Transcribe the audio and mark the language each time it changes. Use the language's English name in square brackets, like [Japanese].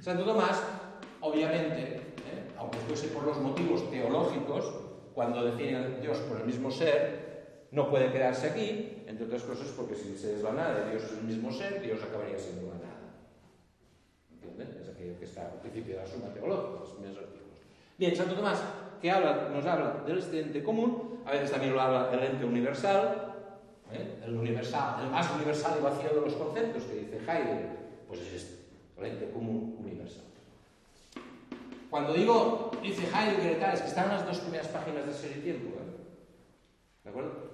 [Spanish] Santo Tomás, obviamente, aunque fuese por los motivos teológicos, cuando define a Dios por el mismo ser, no puede quedarse aquí, entre otras cosas porque si se es la nada, Dios es el mismo ser, Dios acabaría siendo la nada. [Catalan] que està al principi de la Suma Teològica, els primers articles. [Spanish] Bien, Santo Tomás, que habla, nos habla del excedente común, a veces también lo habla el ente universal, ¿eh? El universal, el más universal y vacío de los conceptos, que dice Heidegger, pues es este, el ente común universal. Cuando digo, dice Heidegger y tal, es que están las dos primeras páginas de Ser y Tiempo, ¿eh? ¿De acuerdo?